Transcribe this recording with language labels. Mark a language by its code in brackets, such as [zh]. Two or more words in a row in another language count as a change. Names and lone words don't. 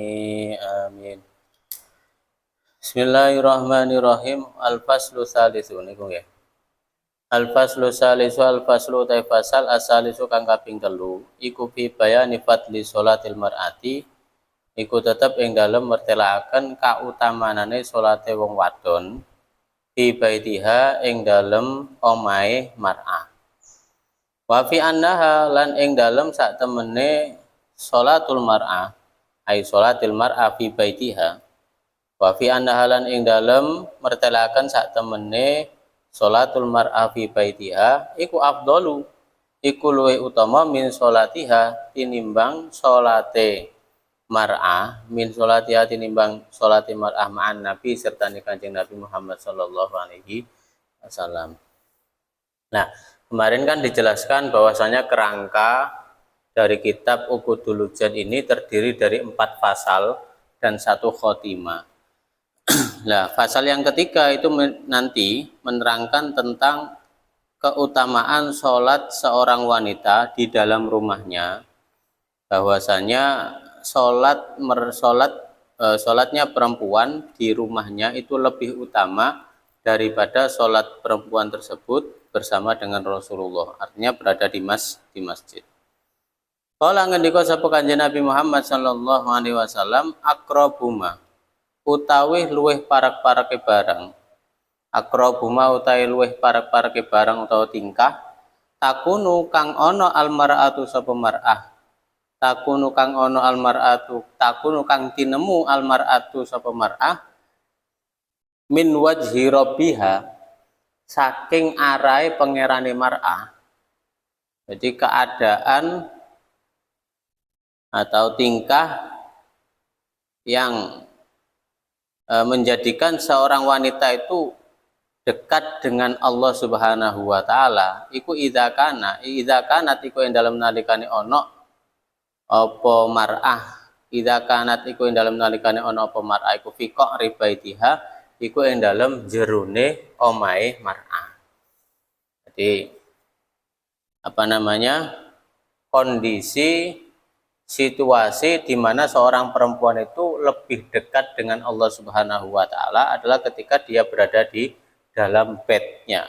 [ar] Amin. Bismillahirrahmanirrahim. Al-faslu tsalitsu [jv] niku nggih. [ar] Al-faslu tsalitsu al-faslu ta fasal asalisu [jv] kang kaping 3 iku [ar] fi bayani fadli sholatil mar'ati [jv] iku tetep ing dalem mertelakaken kautamanane salate wong wadon [ar] fi baitiha [jv] ing dalem omahe mar'ah. [ar] Wa fi annaha [jv] lan ing dalem sak temene [ar] sholatul mar'ah ai sholatil mar'ah fi baitiha. Wa fi annaha [jv] lan ing dalem mertelakaken sak temene [ar] sholatul mar'ah fi baitiha [jv] iku afdalu iku luwih utama [ar] min sholatiha [jv] tinimbang sholate mar'ah [ar] min sholatiha [jv] tinimbang [ar] sholati mar'ah ma'an nabi [jv] serta Kanjeng Nabi Muhammad [ar] sallallahu alaihi wasallam. [id] Nah, kemarin kan dijelaskan bahwasanya kerangka dari kitab Uqudul Hujjat ini terdiri dari 4 pasal dan 1 khotimah. Nah, pasal yang ketiga itu nanti menerangkan tentang keutamaan sholat seorang wanita di dalam rumahnya, bahwasanya sholatnya perempuan di rumahnya itu lebih utama daripada sholat perempuan tersebut bersama dengan Rasulullah, artinya berada di masjid. [jv] Kala ngendika sapa Kanjeng Nabi Muhammad [ar] sallallahu alaihi wasallam, [jv] akrabuma utawi luweh parak-parake barang, akrabuma utawi luweh parak-parake barang utawa tingkah, takunu kang ana almar'atu sapa mar'ah, takunu kang ana almar'atu, takunu kang tinemu almar'atu sapa mar'ah [ar] min wajhi rabbiha [jv] saking arahe pangerane mar'ah. [id] Jadi keadaan atau tingkah yang menjadikan seorang wanita itu dekat dengan Allah Subhanahu wa taala [jv] iku [ar] idza kanat [jv] iku ing dalem nalikane ana apa mar'ah, [ar] idza kanat [jv] iku ing dalem nalikane ana apa mar'ah iku [ar] fi qaribaitiha [jv] iku ing dalem jerone omahe mar'ah. [id] Jadi kondisi situasi di mana seorang perempuan itu lebih dekat dengan Allah Subhanahu wa taala adalah ketika dia berada di dalam bednya.